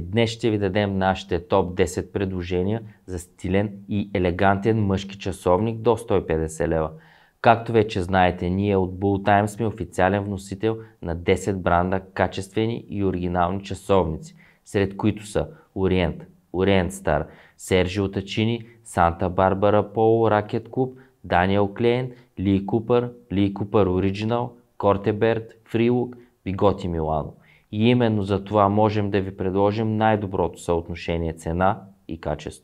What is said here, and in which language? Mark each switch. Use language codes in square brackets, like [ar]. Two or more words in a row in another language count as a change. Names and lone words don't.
[bg] Днес ще ви дадем нашите топ 10 предложения за стилен и елегантен мъжки часовник до 150 лева. Както вече знаете, ние от Bultime сме официален вносител на 10 бранда качествени и оригинални часовници, сред които са Orient, Orient Star, Sergio Tacchini, Santa Barbara Polo Racket Club, Daniel Klein, Lee Cooper, Lee Cooper Original, Cortebert, Freelook, Bigatti Milano. И именно за това можем да ви предложим най-доброто съотношение цена и качество.